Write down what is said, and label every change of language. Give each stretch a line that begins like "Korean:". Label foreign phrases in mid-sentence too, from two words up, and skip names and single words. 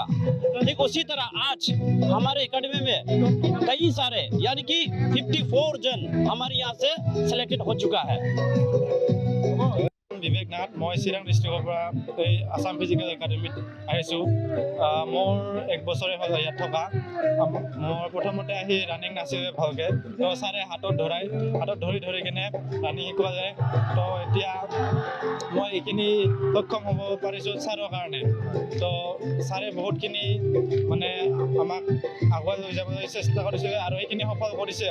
Hindi: ठीक उसी तरह आज हमारे एकेडमी में कई सारे यानी कि 54 जन हमारे यहाँ से सिलेक्टेड हो चुका है।
Assamese: বিবেক নাথ, মই চিৰাং ডিষ্ট্ৰিক্টৰ আছাম ফিজিকেল একাডেমী মোৰ 1 बছৰে হ'ল ইয়াত থকা। মোৰ প্ৰথমতে আহি ৰানিং নাছিলে ভালকৈ, তো ছাৰে হাতত ধৰি কিনে ৰানিং শিকোৱা যায়। তো এতিয়া মই এইখিনি সক্ষম হ'ব পাৰিছোঁ ছাৰৰ কাৰণে। তো ছাৰে বহুতখিনি মানে আমাক আগুৱাই লৈ যাবলৈ চেষ্টা কৰিছে আৰু এইখিনি সফল কৰিছেও।